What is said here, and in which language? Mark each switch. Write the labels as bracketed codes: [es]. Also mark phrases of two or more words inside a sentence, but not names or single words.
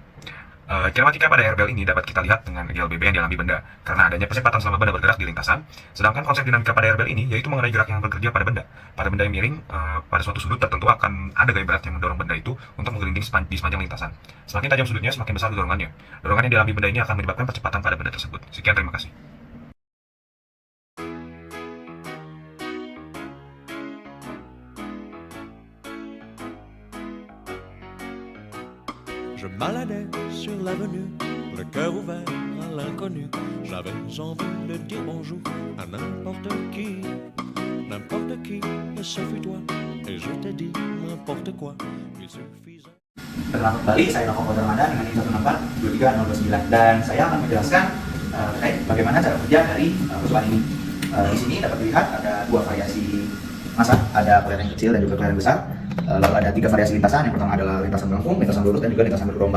[id] Kinematika pada RBL ini dapat kita lihat dengan GLBB yang dialami benda karena adanya percepatan selama benda bergerak di lintasan. Sedangkan konsep dinamika pada RBL ini yaitu mengenai gerak yang bekerja pada benda. Pada benda yang miring, pada suatu sudut tertentu akan ada gaya berat yang mendorong benda itu untuk menggelinding di sepanjang lintasan. Semakin tajam sudutnya, semakin besar dorongannya. Dorongan yang dialami benda ini akan menyebabkan percepatan pada benda tersebut. Sekian, terima kasih. [fr] Je baladais sur l'avenue, le cœur ouvert à l'inconnu. J'avais envie de dire bonjour à n'importe qui, et ce fut toi. Et je t'ai dit n'importe quoi, il suffisait. [id] Perkenalkan kembali, saya Nova Fauzan Ramadan dengan NIM 164230029 dan saya akan menjelaskan terkait bagaimana cara kerja dari percobaan ini. Di sini dapat dilihat ada dua variasi massa, ada kelereng kecil dan juga kelereng besar. Lalu ada tiga variasi lintasan. Yang pertama adalah lintasan melengkung, lintasan lurus, dan juga lintasan bergelombang.